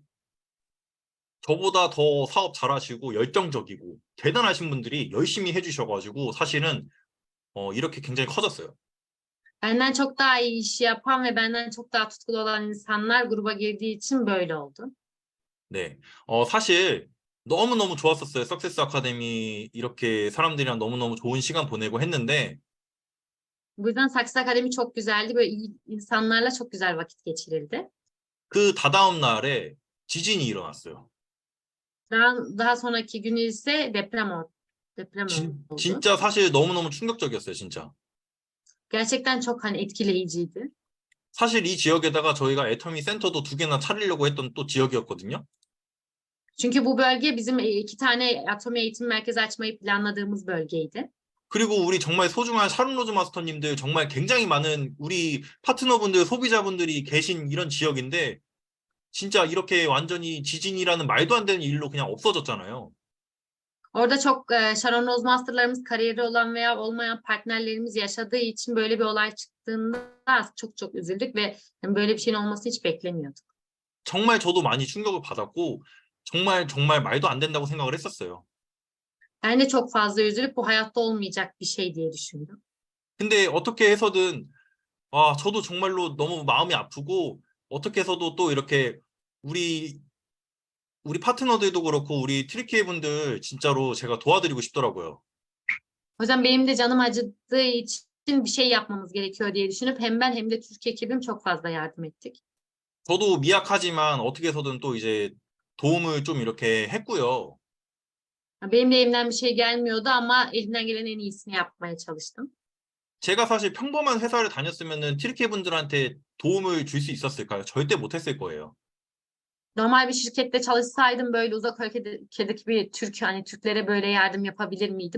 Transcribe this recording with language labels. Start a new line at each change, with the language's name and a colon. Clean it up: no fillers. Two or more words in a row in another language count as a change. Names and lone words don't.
Korean: 저보다 더 사업 잘하시고 열정적이고 대단하신 분들이 열심히 해주셔가지고 사실은 이렇게 굉장히 커졌어요.
Turkish: Benden çok daha iyi iş yapan ve benden çok daha tutkulu olan insanlar gruba girdiği için böyle oldu.
Korean: 네, 사실 너무너무 좋았었어요. 석세스 아카데미 이렇게 사람들이랑 너무너무 좋은 시간 보내고 했는데
Turkish: Bu yüzden Success Akademi çok güzeldi. Böyle iyi insanlarla çok güzel vakit geçirildi.
Korean: 그 다다음 날에 지진이 일어났어요.
Turkish: Daha sonraki günü ise deprem oldu.
Korean: 진짜 사실 너무너무 충격적이었어요, 진짜.
Turkish: Gerçekten çok hani etkileyiciydi.
Korean: 사실 이 지역에다가 저희가 애터미 센터도 2개나 차리려고 했던 또 지역이었거든요.
Turkish: Çünkü bu bölge bizim 2 tane atomi eğitim merkezi açmayı planladığımız bölgeydi.
Korean: 그리고 우리 정말 소중한 샤론 로즈 마스터님들 정말 굉장히 많은 우리 파트너분들, 소비자분들이 계신 이런 지역인데 진짜 이렇게 완전히 지진이라는 말도 안 되는 일로 그냥 없어졌잖아요.
Turkish: Orada çok Sharon Rose Master'larımız kariyeri olan veya olmayan partnerlerimiz yaşadığı için böyle bir olay çıktığında çok çok üzüldük ve yani böyle bir şeyin olmasını hiç beklemiyorduk.
Korean: 정말 저도 많이 충격을 받았고 정말 말도 안 된다고 생각을 했었어요.
Turkish: Ben de çok fazla üzülüp bu hayatta olmayacak bir şey diye düşündüm.
Korean: 근데 어떻게 해서든 저도 정말로 너무 마음이 아프고 어떻게 해서도 또 이렇게 우리 파트너들도 그렇고 우리 트리키의 분들 진짜로 제가 도와드리고 싶더라고요.
Turkish: O yüzden benim de canım acıdığı için bir şey yapmamız gerekiyor diye düşünüp hem ben hem de Türkiye ekibim çok fazla yardım ettik.
Korean: 저도 미약하지만 어떻게 해서든 또 이제 도움을 좀 이렇게 했고요.
Turkish: Benim de elimden bir şey gelmiyordu ama elimden gelen en iyisini yapmaya çalıştım.
Korean: 제가 사실 평범한 회사를 다녔으면은 트리키 분들한테 도움을 줄 수 있었을까요? 절대 못했을 거예요.
Turkish: Normal bir şirkette çalışsaydım böyle uzak ülkedeki bir Türk hani Türklere böyle yardım yapabilir miydim?